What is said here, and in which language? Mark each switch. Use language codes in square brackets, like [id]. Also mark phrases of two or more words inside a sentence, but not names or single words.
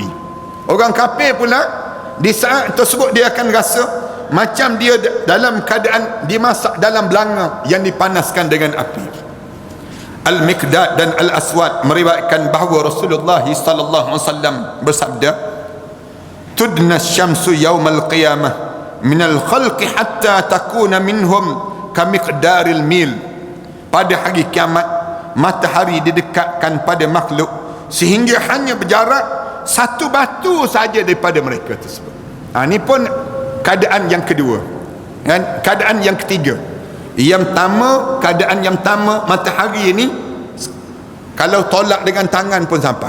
[ms] Orang kafir pula di saat tersebut dia akan rasa macam dia dalam keadaan dimasak dalam belanga yang dipanaskan dengan api. Al-Miqdad dan Al-Aswad meriwayatkan bahawa Rasulullah [ar] صلى الله عليه وسلم [ms] bersabda, [ar] تدنى الشمس يوم القيامة من الخلق حتى تكون منهم كمقدار ميل. [ms] Pada hari kiamat matahari didekatkan pada makhluk sehingga hanya berjarak 1 batu saja daripada mereka tersebut. Ini pun keadaan yang kedua, kan? Keadaan yang ketiga. Yang pertama, keadaan yang pertama, matahari ini kalau tolak dengan tangan pun sampai.